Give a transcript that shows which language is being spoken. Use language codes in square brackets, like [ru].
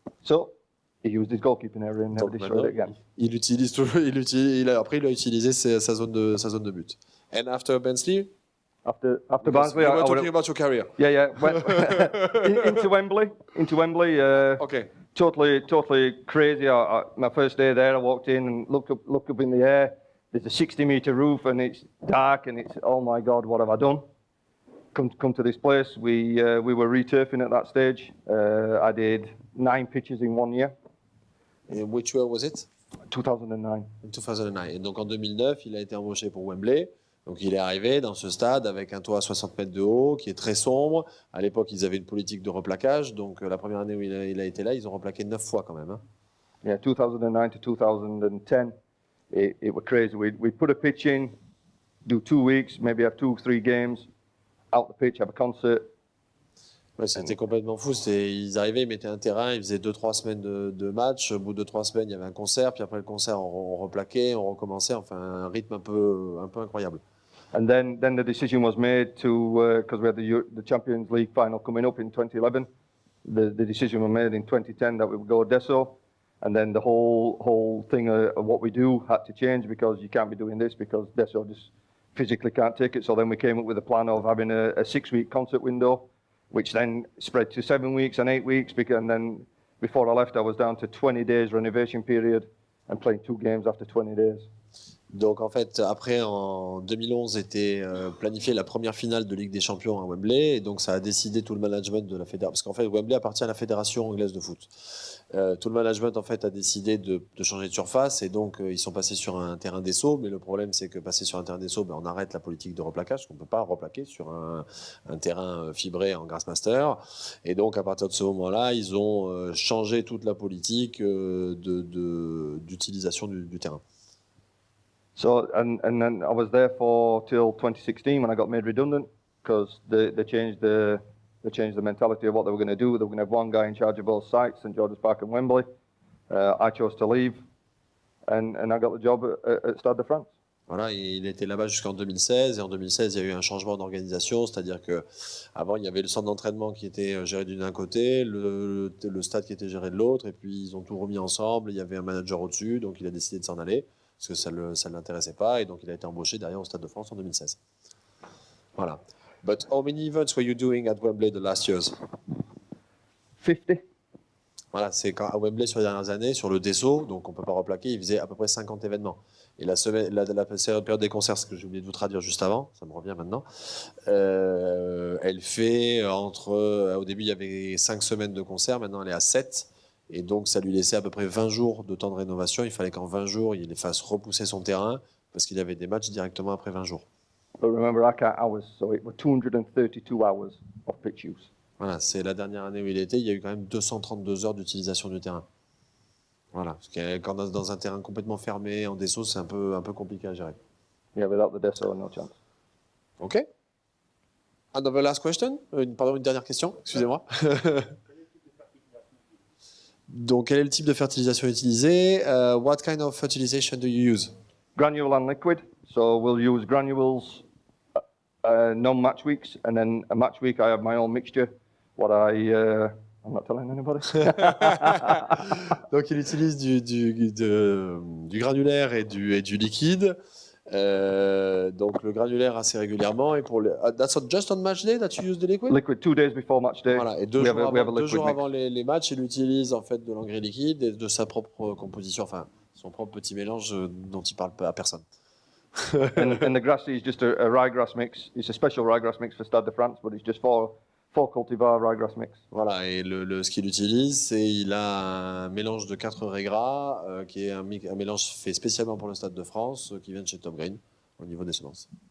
[en] So he used his goalkeeping area and never destroyed it again. [fr] Il utilise toujours. Après il a utilisé sa zone de but. [en] And after Barnsley. After Barnsley, we were talking about your career. Yeah. Into Wembley. Okay. Totally crazy. My first day there, I walked in and looked up in the air. There's a 60-meter roof and it's dark and it's oh my God, what have I done? Come to this place. We were returfing at that stage. I did 9 pitches in 1 year. And which year was it? 2009. In 2009. [fr] Et donc en 2009, il a été embauché pour Wembley. Donc il est arrivé dans ce stade avec un toit à 60 mètres de haut qui est très sombre. À l'époque, ils avaient une politique de replaquage. Donc la première année où il a été là, ils ont replaqué 9 fois quand même. Hein. [en] Yeah, 2009 to 2010, it was crazy. We'd put a pitch in, do 2 weeks, maybe have 2 or 3 games, out the pitch, have a concert. [fr] Ouais, c'était complètement fou. Ils arrivaient, ils mettaient un terrain, ils faisaient 2-3 semaines de match. Au bout de 2-3 semaines, il y avait un concert. Puis après le concert, on replaquait, on recommençait. Enfin, un rythme un peu incroyable. [en] And then the decision was made to, because we had the Champions League final coming up in 2011, the decision was made in 2010 that we would go Desso, and then the whole thing of what we do had to change because you can't be doing this because Desso just physically can't take it. So then we came up with a plan of having a 6-week concert window, which then spread to 7 weeks and 8 weeks, and then before I left I was down to 20 days renovation period and playing 2 games after 20 days. [fr] Donc en fait, après en 2011 était planifiée la première finale de Ligue des Champions à Wembley, et donc ça a décidé tout le management de la fédération, parce qu'en fait Wembley appartient à la fédération anglaise de foot. Tout le management en fait a décidé de changer de surface, et donc ils sont passés sur un terrain d'esso, mais le problème c'est que passer sur un terrain d'esso, on arrête la politique de replaquage, qu'on peut pas replaquer sur un terrain fibré en Grassmaster, et donc à partir de ce moment-là, ils ont changé toute la politique d'utilisation du terrain. [en] So and then I was there for till 2016 when I got made redundant because they changed the mentality of what they were going to do. They were going to have one guy in charge of both sites, St George's Park and Wembley. I chose to leave, and I got the job at Stade de France. [fr] Voilà, il était là-bas jusqu'en 2016, et en 2016, il y a eu un changement d'organisation, c'est-à-dire que avant il y avait le centre d'entraînement qui était géré d'un côté, le stade qui était géré de l'autre, et puis ils ont tout remis ensemble, il y avait un manager au-dessus, donc il a décidé de s'en aller, parce que ça ne l'intéressait pas, et donc il a été embauché derrière au Stade de France en 2016. Voilà. [en] But how many events were you doing at Wembley the last years? 50. [fr] Voilà, c'est quand à Wembley sur les dernières années, sur le Dessau, donc on ne peut pas replaquer, il faisait à peu près 50 événements. Et la période des concerts, ce que j'ai oublié de vous traduire juste avant, ça me revient maintenant, elle fait au début il y avait 5 semaines de concerts, maintenant elle est à 7, et donc ça lui laissait à peu près 20 jours de temps de rénovation. Il fallait qu'en 20 jours, il fasse repousser son terrain, parce qu'il avait des matchs directement après 20 jours. [en] But remember, I count hours, so it was 232 hours of pitch use. [fr] Voilà, c'est la dernière année où il était, il y a eu quand même 232 heures d'utilisation du terrain. Voilà, parce que quand on est dans un terrain complètement fermé, en dessous, c'est un peu compliqué à gérer. [en] Yeah, without the Desso, no chance. Ok. Another last question. [fr] Pardon, une dernière question, excusez-moi. Donc, quel est le type de fertilisation utilisé? [en] What kind of fertilization do you use? Granule and liquid. So we'll use granules non-match weeks, and then a match week I have my own mixture. I'm not telling anybody. [fr] Donc il utilise du granulaire et du liquide. Donc le granulaire assez régulièrement, et pour [en] that's just on match day that you use the liquid. Liquid 2 days before match day. [fr] Voilà, et deux jours avant les matchs, il utilise en fait de l'engrais liquide et de sa propre composition, enfin son propre petit mélange dont il parle à personne. [en] and the grass is just a ryegrass mix. It's a special ryegrass mix for Stade de France, but it's just four cultivar ryegrass mix. [fr] Voilà, et ce qu'il utilise, il a un mélange de 4 raies gras, qui est un mélange fait spécialement pour le Stade de France, qui vient de chez Tom Green, au niveau des semences.